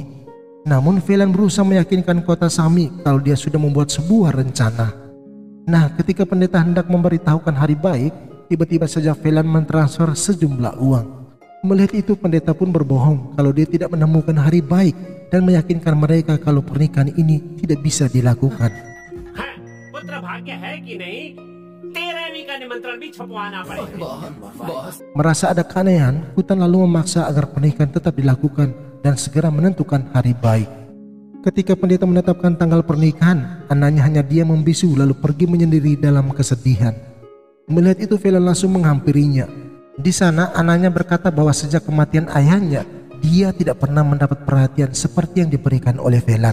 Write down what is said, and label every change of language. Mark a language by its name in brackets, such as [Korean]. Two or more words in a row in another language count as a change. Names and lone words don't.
[Indonesian] Namun Velan berusaha meyakinkan Kotasami kalau dia sudah membuat sebuah rencana. Nah, ketika pendeta hendak memberitahukan hari baik, tiba-tiba saja Velan mentransfer sejumlah uang. Melihat itu pendeta pun berbohong kalau dia tidak menemukan hari baik dan meyakinkan mereka kalau pernikahan ini tidak bisa dilakukan. [Hindi] पुत्र भाग्य है कि नहीं 13वीं का निमंत्रण भी छपवाना पड़ेगा। [Indonesian] Merasa ada keanehan, Kutan lalu memaksa agar pernikahan tetap dilakukan dan segera menentukan hari baik. Ketika pendeta menetapkan tanggal pernikahan, anaknya hanya diam membisu lalu pergi menyendiri dalam kesedihan. Melihat itu Velan langsung menghampirinya. Di sana anaknya berkata bahwa sejak kematian ayahnya, dia tidak pernah mendapat perhatian seperti yang diberikan oleh Velan.